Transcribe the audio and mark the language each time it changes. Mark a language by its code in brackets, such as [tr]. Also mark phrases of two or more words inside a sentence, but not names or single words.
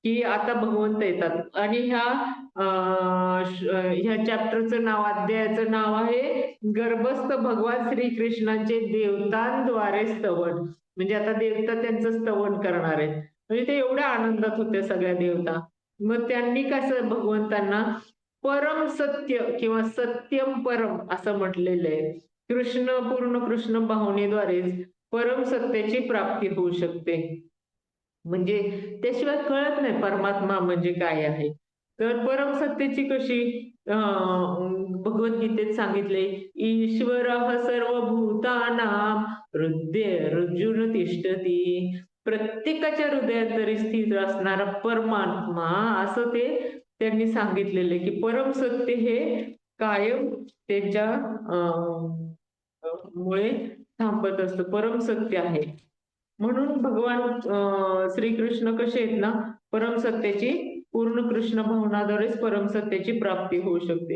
[mr] की आता भगवंत येतात आणि ह्या चॅप्टरचं नाव, अध्यायाचं नाव आहे गर्भस्थ भगवान श्रीकृष्णांचे देवतांद्वारे स्तवन. म्हणजे आता देवता त्यांचं स्तवन करणार आहेत. म्हणजे ते एवढ्या आनंदात होत्या सगळ्या देवता. मग त्यांनी कसं भगवंतांना परम सत्य किंवा सत्यम परम असं म्हटलेलं आहे. पूर्ण कृष्ण भावनेद्वारेच परम सत्याची प्राप्ती होऊ शकते. म्हणजे त्याशिवाय कळत नाही परमात्मा म्हणजे काय आहे. तर परम सत्याची कशी भगवद्गीतेत सांगितले, [sa] ईश्वरः सर्वभूतानां हृदयेऽर्जुन तिष्ठति. [mr] प्रत्येकाच्या हृदयात स्थित असणारा परमात्मा असं ते त्यांनी सांगितलेलं आहे, की परम सत्य हे कायम त्यांच्या मुळे थांबत असतं. परम सत्य आहे. म्हणून भगवान श्रीकृष्ण कसे आहेत ना, परमसत्याची पूर्ण कृष्ण भावनाद्वारेच परमसत्याची प्राप्ती होऊ शकते.